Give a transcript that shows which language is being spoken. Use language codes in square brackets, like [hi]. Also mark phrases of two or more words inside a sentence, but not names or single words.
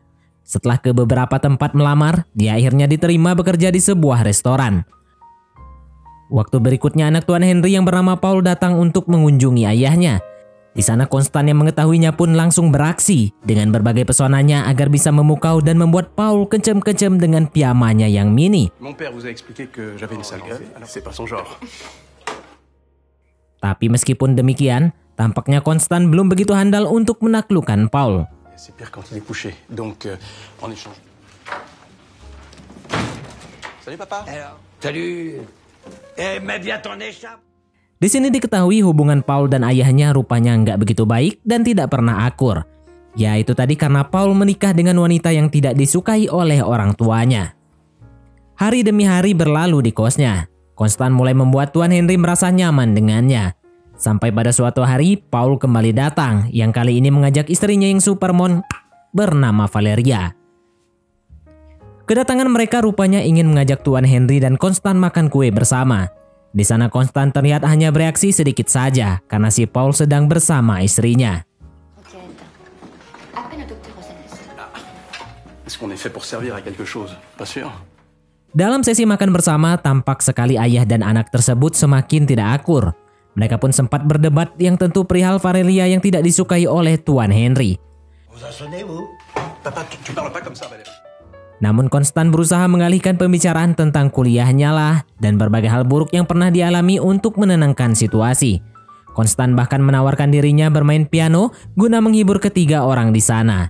[id] Setelah ke beberapa tempat melamar, dia akhirnya diterima bekerja di sebuah restoran. Waktu berikutnya, anak Tuan Henry yang bernama Paul datang untuk mengunjungi ayahnya. Di sana Konstan yang mengetahuinya pun langsung beraksi dengan berbagai pesonanya agar bisa memukau dan membuat Paul kencem-kencem dengan piyamanya yang mini. [fr] Mon père vous a expliqué que j'avais une sale gueule, alors c'est pas son genre. [id] Tapi meskipun demikian, tampaknya Konstan belum begitu handal untuk menaklukkan Paul. [fr] C'est pire quand il est couché, donc en échange. Salut papa. Alors, salut. Mais bien ton échappe. [id] Di sini diketahui hubungan Paul dan ayahnya rupanya nggak begitu baik dan tidak pernah akur. Ya itu tadi karena Paul menikah dengan wanita yang tidak disukai oleh orang tuanya. Hari demi hari berlalu di kosnya. Constant mulai membuat Tuan Henry merasa nyaman dengannya. Sampai pada suatu hari Paul kembali datang yang kali ini mengajak istrinya yang supermon bernama Valeria. Kedatangan mereka rupanya ingin mengajak Tuan Henry dan Constant makan kue bersama. Di sana Constant terlihat hanya bereaksi sedikit saja karena si Paul sedang bersama istrinya. [fr] Est-ce qu'on est fait pour servir à quelque chose? Pas sûr. [id] Dalam sesi makan bersama, tampak sekali ayah dan anak tersebut semakin tidak akur. Mereka pun sempat berdebat yang tentu perihal Valeria yang tidak disukai oleh Tuan Henry. [fr] Papa, tu parles pas comme ça, Valérie. [id] Namun Constant berusaha mengalihkan pembicaraan tentang kuliahnya lah dan berbagai hal buruk yang pernah dialami untuk menenangkan situasi. Constant bahkan menawarkan dirinya bermain piano guna menghibur ketiga orang di sana.